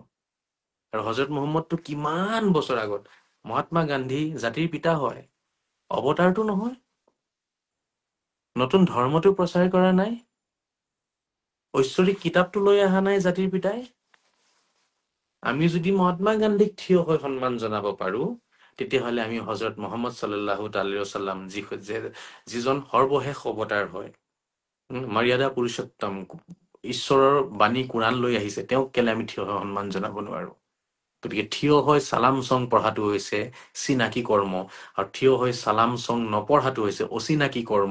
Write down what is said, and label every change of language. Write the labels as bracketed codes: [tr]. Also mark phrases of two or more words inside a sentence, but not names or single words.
[as] আৰু হজৰত মুহাম্মদটো কিমান বছৰ আগত, মহাত্মা গান্ধী জাতিৰ পিতা হয়, অৱতাৰটো নহয়। নতুন ধৰ্মটো প্ৰচাৰ কৰা নাই, ঐশ্বৰিক কিতাপটো লৈ অহা নাই জাতিৰ পিতাই। আমি যদি মহাত্মা গান্ধীক থিয় হৈ সন্মান জনাব পাৰো, তেতিয়াহ'লে আমি হজৰত মুহাম্মদ [ar] صلى الله عليه وسلم [as] যিজন সৰ্বশেষ অৱতাৰ হয়, মৰ্যাদা পুৰুষোত্তম, ঈশ্বৰৰ বাণী কোৰাণ লৈ আহিছে, তেওঁক কেলে আমি থিয় হৈ সন্মান জনাব নোৱাৰো? গতিকে থিয় হৈ সালাম চং পঢ়াটো হৈছে চিনাকি কৰ্ম, আৰু থিয় হৈ সালাম চং নপঢ়াটো হৈছে অচিনাকি কৰ্ম।